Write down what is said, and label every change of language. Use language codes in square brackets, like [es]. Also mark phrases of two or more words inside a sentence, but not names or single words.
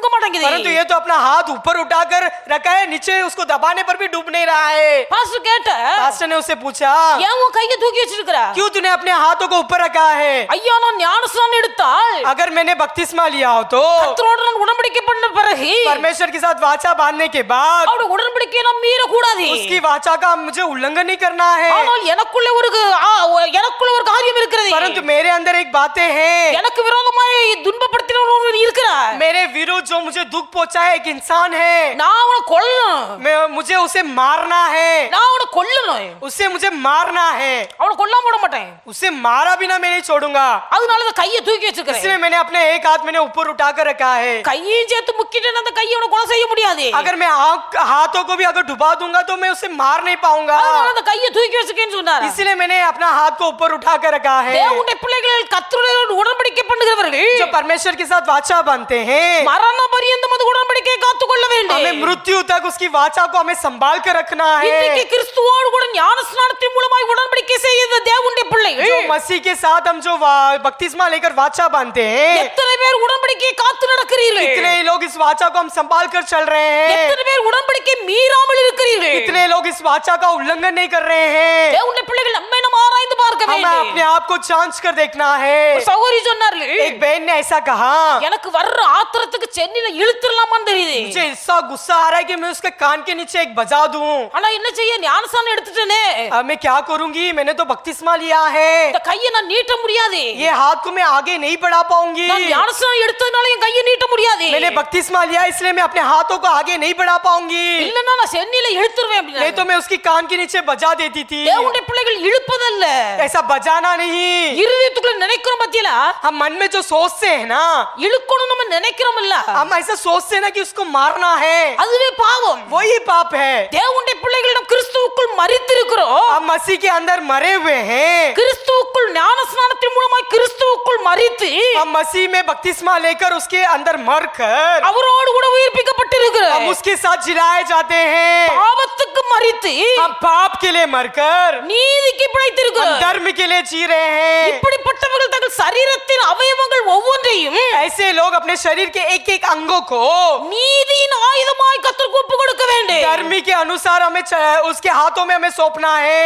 [hi] परंतु [ta] மாட்டேங்குது. [hi] ये तो अपना हाथ ऊपर उठाकर रखा है, नीचे उसको दबाने पर भी डूब नहीं रहा है. [ta] பாஸ்டர் கேட்ட, [hi] पास्टर ने उससे पूछा, [ta] ஏன் உன் கையை தூக்கி வச்சிருக்கிற? [hi] क्यों तूने अपने हाथों को ऊपर रखा है? [ta] ஐயா, நான் ஞானஸ்நானம் எடுத்தால் [hi] अगर मैंने बपतिस्मा लिया हो तो [ta] கர்த்தரோடு நான் உடன்படிக்கை பண்ண பிறகு [hi] परमेश्वर के साथ वाचा बांधने के बाद [ta] அவருடைய உடன்படிக்கையை நான் மீறக்கூடாது. [hi] उसकी वाचा का मुझे उल्लंघन नहीं करना है. [ta] ஆனால் எனக்குள்ள ஒரு காரியம் இருக்கிறது. [hi] परंतु मेरे अंदर एक बातें हैं. [ta] எனக்கு விரோதமாய் துன்பப்படுத்தினவர் ஒருவர் இருக்கிறார். [hi] मेरे विरुद्ध जो मुझे दुख पहुंचाए एक इंसान है. [ta] நான் அவனை கொல்லணும். [hi] मुझे उसे मारना है. [ta] நான் அவனை கொல்லணும். [hi] उसे मुझे मारना है. [ta] அவனை கொல்லாம விட மாட்டேன். [hi] उसे मारा बिना मैं नहीं छोड़ूंगा. [ta] அதனால தான் கையை தூக்கி வச்சிருக்கிறேன். [hi] इसलिए मैंने अपने एक हाथ मैंने ऊपर उठाकर रखा है. [ta] கையையும் சேர்த்து முக்கிட்டு அந்த கையை அவனை கொலை செய்ய முடியாது. [hi] अगर मैं हाथों को भी अगर डुबा दूंगा तो मैं उसे मार नहीं पाऊंगा. [ta] அதனால அந்த கையை தூக்கி வச்சிருக்கேன்னு சொன்னார். [hi] इसलिए मैंने अपना हाथ को ऊपर उठाकर रखा है. [ta] தேவனுடைய பிள்ளைகள் கர்த்தரோடு உடன்படிக்கை பண்ணுகிறவர்கள் [hi] जो परमेश्वर के साथ वाचा बांधते हैं, [ta] மரண பரியந்தம் அந்த உடன்படிக்கையை காத்துக்கொள்ள வேண்டும். [hi] हमें मृत्यु तक उसकी वाचा को हमें संभाल कर रखना [ta] இன்னைக்கு [hi] है. [ta] கிறிஸ்துவோடு கூட ஞானஸ்நானத்தின் மூலமாய் உடன்படிக்கை செய்த தேவனுடைய பிள்ளைகள் [hi] जो मसीह के साथ हम जो बपतिस्मा लेकर वाचा बांधते हैं, [ta] எத்தனை பேர் உடன்படிக்கையை காத்து நடக்கிறீர்கள்? [hi] कितने लोग इस वाचा को हम संभाल कर चल रहे हैं. [ta] எத்தனை பேர் உடன்படிக்கை மீறாமல் இருக்கிறீர்கள்? [hi] कितने लोग इस वाचा का उल्लंघन नहीं कर रहे हैं. [ta] தேவனுடைய பிள்ளைகள் நம்மை நம்ம ஆராய்ந்து பார்க்க [hi] हमें [ta] வேண்டும். [hi] अपने आप को जांच कर देखना है. [ta] ஒரு சகோதரி சொன்னார்கள், [hi] एक बहन ने ऐसा कहा, [ta] எனக்கு வர்ற ஆத்திரத்துக்கு சென்னில இழுத்துடலாமான்னு தெரியுது. [hi] मुझे ऐसा गुस्सा आ रहा है कि मैं उसके कान के नीचे एक बजा दूं. [ta] ஆனா என்ன செய்ய, ஞானஸ்நானம் எடுத்துட்டேனே, [hi] अब मैं क्या करूंगी? मैंने तो बपतिस्मा लिया है. [ta] இந்த கையை நான் நீட்ட முடியாது. [hi] ये हाथ को मैं आगे नहीं बढ़ा पाऊंगी. [ta] நான் ஞானஸ்நானம் எடுத்ததுனால என் கையை நீட்ட முடியாது. [hi] मैंने बपतिस्मा लिया इसलिए मैं अपने हाथों को आगे नहीं बढ़ा पाऊंगी. [ta] இல்லன்னா நான் சென்னில இழுத்துருவேன் அப்படின்னா. [hi] नहीं तो मैं उसकी कान के नीचे बजा देती थी. [ta] தேவனுடைய பிள்ளைகள் இழுப்பதல்ல, [hi] ऐसा बजाना नहीं. [ta] இருதயத்துக்குள்ள நினைக்கிறோம் பத்தியா, [hi] हम मन में जो सोचते हैं ना, [ta] இழுக்கணும் நம்ம நினைக்கிறோம் இல்ல, [hi] हम ऐसा सोचते हैं ना कि उसको मारना है, [ta] அதுவே பாவம். [hi] वही पाप है. [ta] தேவனுடைய பிள்ளைகளிடம் கிறிஸ்துவுக்குள் மரித்திருக்கிறோம். [hi] हम मसीह के अंदर मरे हुए हैं. [ta] கிறிஸ்துவுக்குள் ஞானஸ்நானத்தின் மூலமாய் கிறிஸ்துவுக்குள் மரித்து [hi] हम मसीह में बपतिस्मा लेकर उसके अंदर मर कर [ta] அவரோடு கூட உயிர்ப்பிக்கப்பட்டிருக்கிறோம். [hi] हम उसके साथ जिलाए जाते हैं. [ta] பாவத்துக்கு மரித்து [hi] हम पाप के लिए मरकर [ta] நீதிக்கு [hi] हम [ta] பிழைத்திருக்கிறோம். [hi] धर्म के लिए जी रहे हैं. [ta] இப்படிப்பட்டவர்கள் தங்கள் சரீரத்தின் அவயவங்கள் ஒவ்வொன்றையும் [hi] ऐसे लोग अपने शरीर के एक एक अंगों को [ta] நீதியின் ஆயுதமாய் கர்த்தருக்கு ஒப்பு கொடுக்க வேண்டும். [hi] धर्म के अनुसार हमें उसके हाथों में हमें सौंपना है.